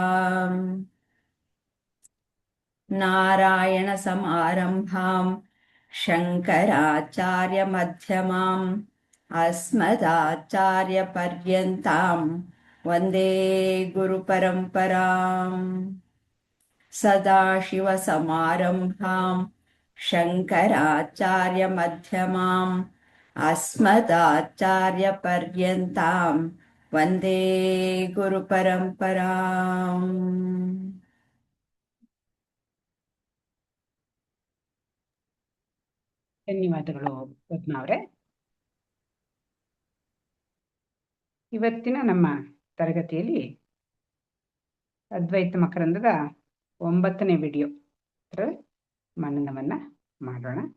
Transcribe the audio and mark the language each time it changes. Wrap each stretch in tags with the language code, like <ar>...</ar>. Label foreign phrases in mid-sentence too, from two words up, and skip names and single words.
<sa>ನಾರಾಯಣ ಸಮಾರಂಭಾಂ ಶಂಕರಾಚಾರ್ಯ ಮಧ್ಯಮಾಂ ಅಸ್ಮದಾಚಾರ್ಯ ಪರ್ಯಂತಾಂ ವಂದೇ ಗುರು ಪರಂಪರಾಂ. ಸದಾಶಿವ ಸಮಾರಂಭಾಂ ಶಂಕರಾಚಾರ್ಯ ಮಧ್ಯಮಾಂ ಅಸ್ಮದಾಚಾರ್ಯ ಪರ್ಯಂತಾಂ ವಂದೇ ಗುರು ಪರಂಪರಾಂ.</sa> <kn>ಧನ್ಯವಾದಗಳು ಪದ್ಮಾ ಅವರೇ. ಇವತ್ತಿನ ನಮ್ಮ ತರಗತಿಯಲ್ಲಿ ಅದ್ವೈತ ಮಕರಂದದ 9ನೇ ವಿಡಿಯೋ ಮನನವನ್ನ ಮಾಡೋಣ.</kn>